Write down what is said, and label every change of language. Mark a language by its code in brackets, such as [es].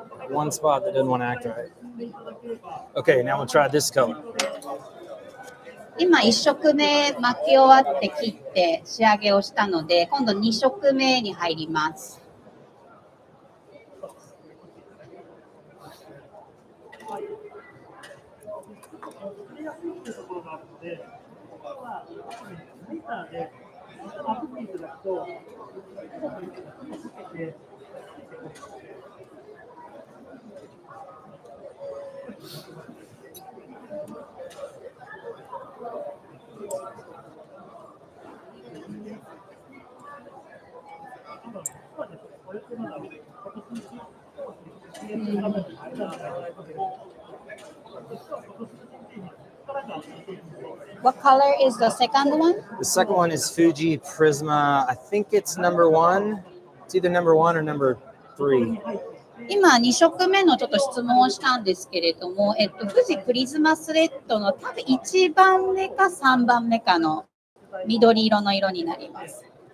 [en] One spot that didn't want to act right. Okay, now we'll try this color. [ja] 今1色目巻き終わって切って仕上げをしたので、今度2色目に入ります。 [en] What color is the second one? The second one is Fuji Prisma. I think it's number 1. It's either number 1 or number 3. [ja] 今2色目のちょっと質問をしたんですけれども、富士プリズマスレッドの多分1番目か3番目かの緑色の色になります。